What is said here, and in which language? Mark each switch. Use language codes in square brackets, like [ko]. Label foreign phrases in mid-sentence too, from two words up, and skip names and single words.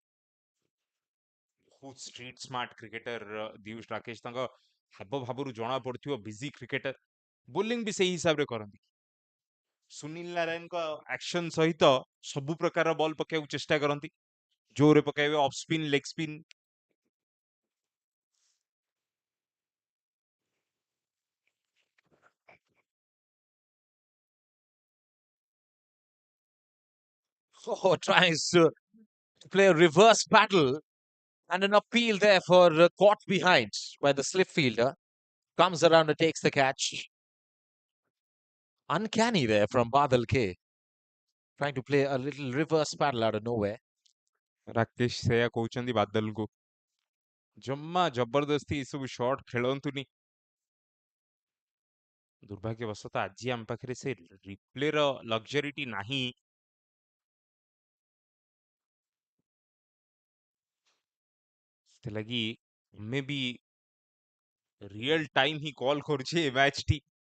[or] ବହୁତ [en] street smart cricketer [or] ଦିୟୁଷ ରାକେଶ। ତାଙ୍କ ହାବ ଭାବରୁ ଜଣା ପଡୁଥିବ [en] busy cricketer. [or] ବୋଲିଂ ବି ସେଇ ହିସାବରେ କରନ୍ତି। ସୁନୀଲ ନାରାୟଣଙ୍କ ଆକ୍ସନ ସହିତ ସବୁ ପ୍ରକାର ବଲ୍ ପକେଇବାକୁ ଚେଷ୍ଟା କରନ୍ତି। ଜୋରରେ ପକେଇବେ, [en] off spin, leg spin. Oh, tries to play a reverse battle and an appeal there for caught behind by the slip fielder. Comes around and takes the catch. Uncanny there from Badal K. Trying to play a little reverse battle out of nowhere. [or] ରାକେଶ ସେୟା କହୁଛନ୍ତି ବାଦଲଙ୍କୁ, ଜମା ଜବରଦସ୍ତି ଏସବୁ ସଟ୍ ଖେଳନ୍ତୁନି। ଦୁର୍ଭାଗ୍ୟବଶତଃ ଆଜି ଆମ ପାଖରେ ସେ ରିପ୍ଲେର ଲକ୍ଜରିଟି ନାହିଁ। ସେଥିଲାଗି ଆମେ ବି [en] real time [or] ହିଁ କଲ୍ କରୁଛେ ଏ ମ୍ୟାଚଟି।